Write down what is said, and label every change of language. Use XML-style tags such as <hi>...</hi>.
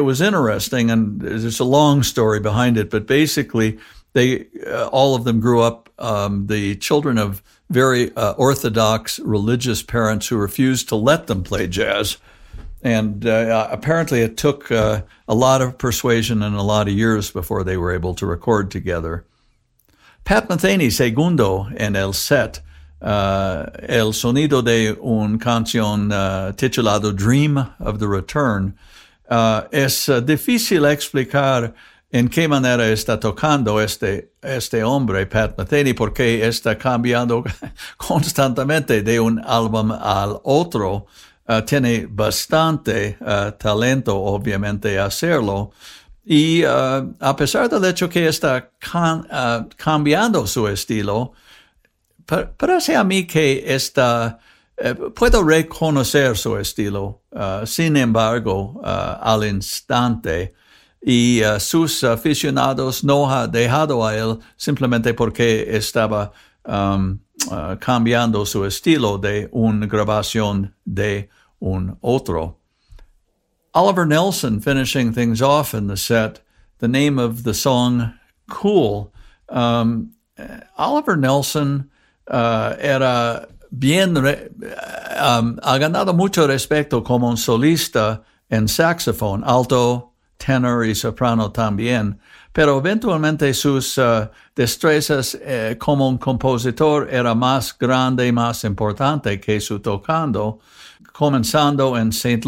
<en>It was interesting, and there's a long story behind it, but basically, they all of them grew up the children of very orthodox religious parents who refused to let them play jazz. And apparently it took a lot of persuasion and a lot of years before they were able to record together.</en> <es>Pat Metheny, segundo en el set, el sonido de un canción titulado Dream of the Return. Es difícil explicar en qué manera está tocando este hombre, Pat Metheny, porque está cambiando constantemente de un álbum al otro. Tiene bastante talento, obviamente, hacerlo. Y a pesar del hecho que está cambiando su estilo, parece a mí que está, puedo reconocer su estilo, sin embargo, al instante. Y sus aficionados no ha dejado a él simplemente porque estaba cambiando su estilo de una grabación de un otro.</es> <en>Oliver Nelson finishing things off in the set, the name of the song, Cool.</en> <es>Oliver Nelson era bien, ha ganado mucho respeto como un solista en saxofón, alto, tenor y soprano también, pero eventualmente sus destrezas como un compositor era más grande y más importante que su tocando, comenzando en St.</es>